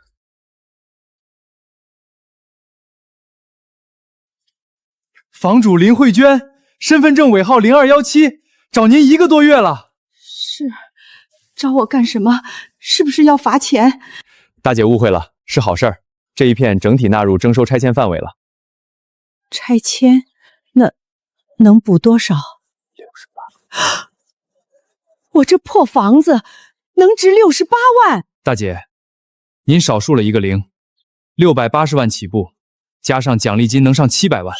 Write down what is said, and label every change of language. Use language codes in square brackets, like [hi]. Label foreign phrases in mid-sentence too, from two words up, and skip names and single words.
[zh] 房主林慧娟，身份證尾号0217，找您1個多月了。是，找我幹什麼？是不是要罚钱？大姐誤会了，是好事儿。这一片整體納入徵收拆遷範圍了。拆遷？那能補多少？68。我這破房子能值68萬。大姐，您少數了一個零，680萬起步，加上獎勵金能上700萬。